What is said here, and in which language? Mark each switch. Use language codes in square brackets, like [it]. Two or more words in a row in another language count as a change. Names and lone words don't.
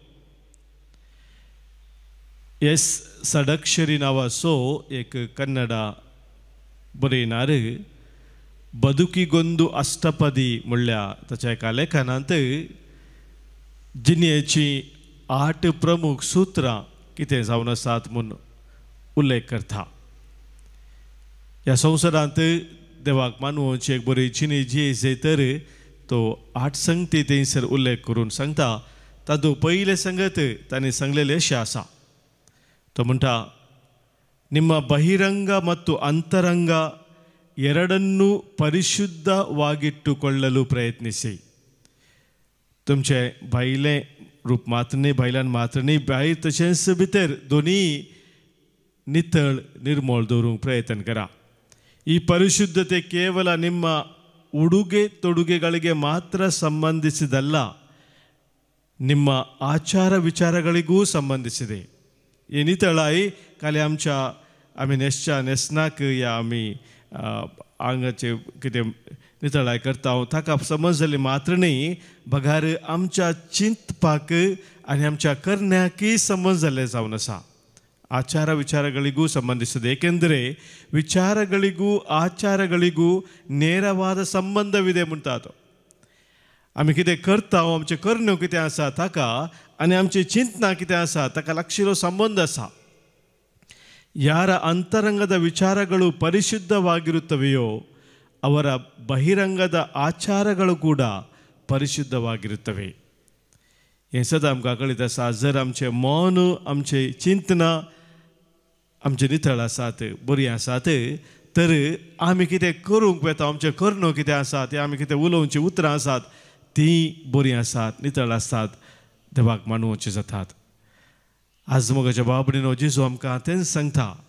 [kok] एस सडक्षरी नांवाचो एक कन्नडा बरयणार बदुकीगोंदू अष्टपदी म्हणल्या ताच्या एका लेखनांत जिणेची 8 प्रमुख सूत्रां कितें जावन आसात म्हूण उल्लेख करता ह्या संवसारांत देवाक मानवची एक बरी जिणी जी तर तो 8 संगती थंयसर उल्लेख करून सांगता तातूंत पयले संगत तांणी सांगलेले अशें आसा तो म्हणटा [kn] ನಿಮ್ಮ ಬಹಿರಂಗ ಮತ್ತು ಅಂತರಂಗ ಎರಡನ್ನೂ ಪರಿಶುದ್ಧವಾಗಿಟ್ಟುಕೊಳ್ಳಲು ಪ್ರಯತ್ನಿಸಿ [kok] तुमचे भायले रूप मात्र न्ही भायल्यान मात्र न्ही भायर तशेंच भितर दोनी नितळ निर्मळ दवरूंक प्रयत्न करा [kn] ಈ ಪರಿಶುದ್ಧತೆ ಕೇವಲ ನಿಮ್ಮ ಉಡುಗೆ ತೊಡುಗೆಗಳಿಗೆ ಮಾತ್ರ ಸಂಬಂಧಿಸಿದಲ್ಲ ನಿಮ್ಮ ಆಚಾರ ವಿಚಾರಗಳಿಗೂ ಸಂಬಂಧಿಸಿದೆ ಈ [kok] नितळाई काल आमी न्हेसनाक या आमी आंगाचे कितें नितळाय करता ताका समज जाली मात्र न्ही बगार आमच्या चिंतपाक आनी आमच्या करण्याकय समज जाल्लें जावन आसा [kn] ಆಚಾರ ವಿಚಾರಗಳಿಗೂ ಸಂಬಂಧಿಸಿದೆ ಏಕೆಂದರೆ ವಿಚಾರಗಳಿಗೂ ಆಚಾರಗಳಿಗೂ ನೇರವಾದ ಸಂಬಂಧವಿದೆ [kok] म्हणटात आमी कितें करता आमचे करण्यो कितें आसा ताका आनी आमची चिंतना कितें आसा ताका लागशिल्लो संबंध आसा [kn] ಯಾರ ಅಂತರಂಗದ ವಿಚಾರಗಳು ಪರಿಶುದ್ಧವಾಗಿರುತ್ತವೆಯೋ ಅವರ ಬಹಿರಂಗದ ಆಚಾರಗಳು ಕೂಡ ಪರಿಶುದ್ಧವಾಗಿರುತ್ತವೆ [kok] हें सदां आमकां कळीत आसा जर आमचें मन आमची चिंतना आमचे नितळ आसात बरी आसात तर आमी कितें करूंक वेता आमचे कर्ण्यो कितें आसात आमी कितें उलोवची उतरां आसात तीं बरीं आसात नितळ आसात देवाक मानूवची जातात आज मोगाच्या बाबडीनो जेजू आमकां तेंच सांगता